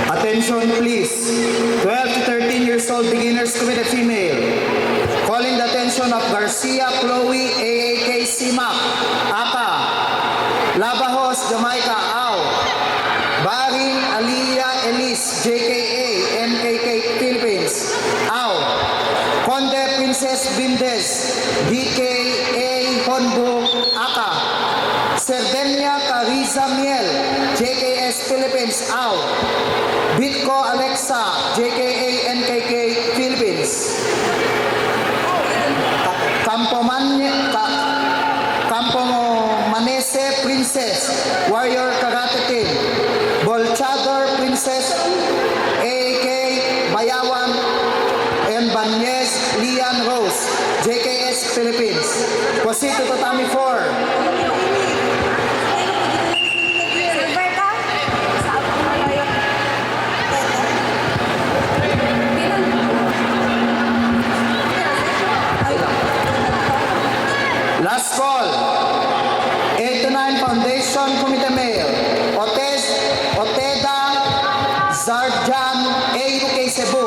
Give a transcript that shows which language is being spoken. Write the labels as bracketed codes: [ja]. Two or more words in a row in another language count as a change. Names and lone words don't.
[en] Attention please. 12 to 13 years old beginners committed female. Calling the attention of Garcia Chloe AAK Simak Aka. Labajos Jamaica Au. Baring Aliyah Elise JKA NKK Philippines Au. Conde Princess Bindes DKA Honbo Aka. Serdenia Cariza Miel JKS Philippines Au. Bitco Alexa JKA NKK Philippines. Campo Manese Princess Warrior Karate Team. Bolchador Princess AAK Bayawan and Banyes Lian Rose JKS Philippines. Proceed to tatami 4. [tl] Silver ka? Sabi mo na yun. [en] Last call. 8 to 9 Foundation Committee Male. Oteda Zarjan AUK Cebu.